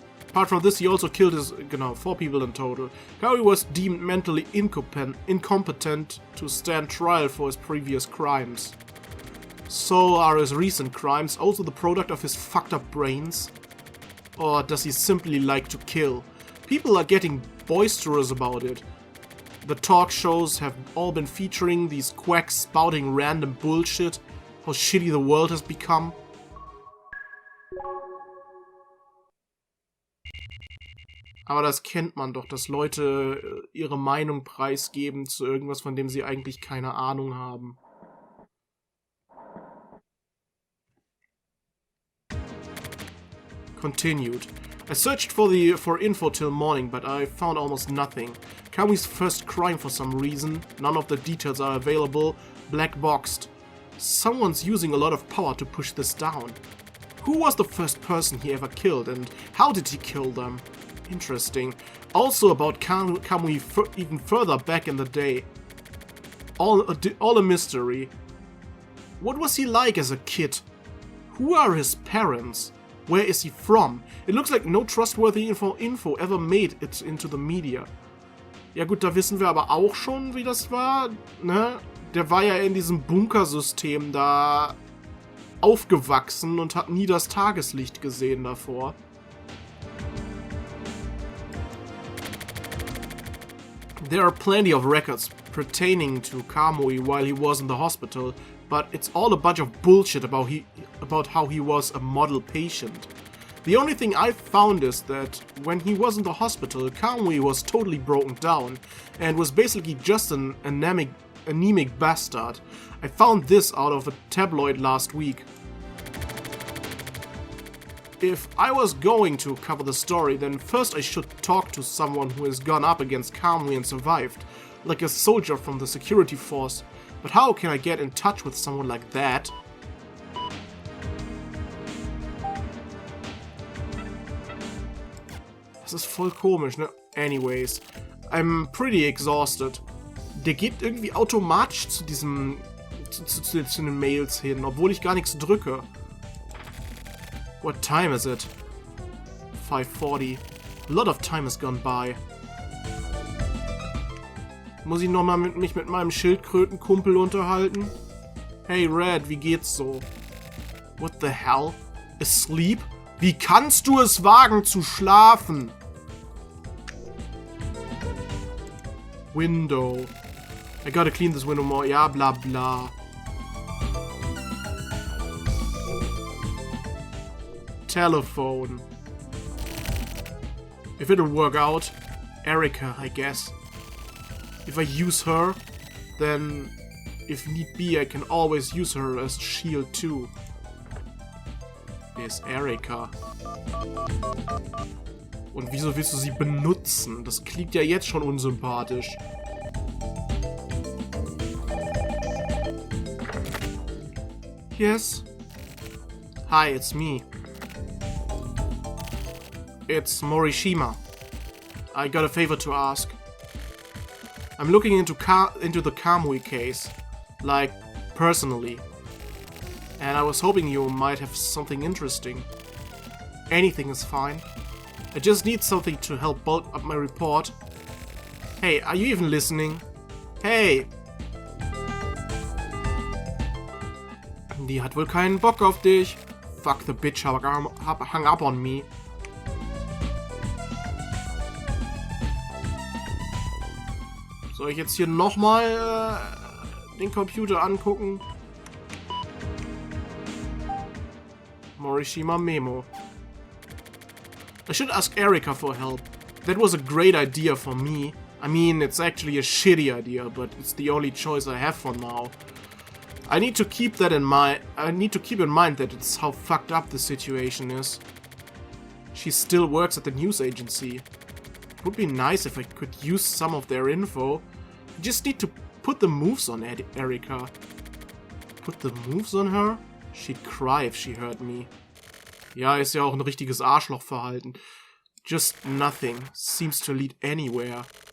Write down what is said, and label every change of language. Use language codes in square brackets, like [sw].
[en] Apart from this, he also killed 4 people in total. Kamui was deemed mentally incompetent to stand trial for his previous crimes. So are his recent crimes also the product of his fucked up brains? Or does he simply like to kill? People are getting boisterous about it. The talk shows have all been featuring these quacks spouting random bullshit, how shitty the world has become. [de] Aber das kennt man doch, dass Leute ihre Meinung preisgeben zu irgendwas, von dem sie eigentlich keine Ahnung haben. [en] Continued. I searched for info till morning, but I found almost nothing. Kamui's first crime for some reason, none of the details are available, black boxed. Someone's using a lot of power to push this down. Who was the first person he ever killed, and how did he kill them? Interesting. Also about Kamui even further back in the day. All a mystery. What was he like as a kid? Who are his parents? Where is he from? It looks like no trustworthy info ever made it into the media. [de] Ja gut, da wissen wir aber auch schon, wie das war, ne? Der war ja in diesem Bunkersystem da aufgewachsen und hat nie das Tageslicht gesehen davor. [en] There are plenty of records pertaining to Kamui while he was in the hospital, but it's all a bunch of bullshit about how he was a model patient. The only thing I've found is that when he was in the hospital, Kamui was totally broken down and was basically just an anemic bastard. I found this out of a tabloid last week. If I was going to cover the story, then first I should talk to someone who has gone up against Kamui and survived, like a soldier from the security force. But how can I get in touch with someone like that? [de] Das ist voll komisch, ne? [en] Anyways, I'm pretty exhausted. [de] Der geht irgendwie automatisch zu den Mails hin, obwohl ich gar nichts drücke. [en] What time is it? 5:40. A lot of time has gone by. [de] Muss ich nochmal mich mit meinem Schildkrötenkumpel unterhalten? Hey Red, wie geht's so? [en] What the hell? Asleep? [de] Wie kannst du es wagen zu schlafen? [en] Window. I gotta clean this window more. [de] Ja, bla bla. [en] Telephone. If it'll work out. Erica, I guess. If I use her, then if need be, I can always use her as shield too. [de] Wer ist Erika? Und wieso willst du sie benutzen? Das klingt ja jetzt schon unsympathisch. [en] Yes? Hi, it's me. It's Morishima. I got a favor to ask. I'm looking into the Kamui case. Like, personally. And I was hoping you might have something interesting. Anything is fine. I just need something to help bulk up my report. Hey, are you even listening? Hey! [de] Die hat wohl keinen Bock auf dich. [en] Fuck the bitch, hung up on me. [de] Soll ich jetzt hier nochmal den Computer angucken? [en] Morishima Memo. I should ask Erika for help. That was a great idea for me. I mean, it's actually a shitty idea, but it's the only choice I have for now. I need to keep that in mind. I need to keep in mind that it's how fucked up the situation is. She still works at the news agency. It would be nice if I could use some of their info. I just need to put the moves on Erika. Put the moves on her? She'd cry if she heard me. [de] Ja, ist ja auch ein richtiges Arschlochverhalten. [en] Just nothing seems to lead anywhere.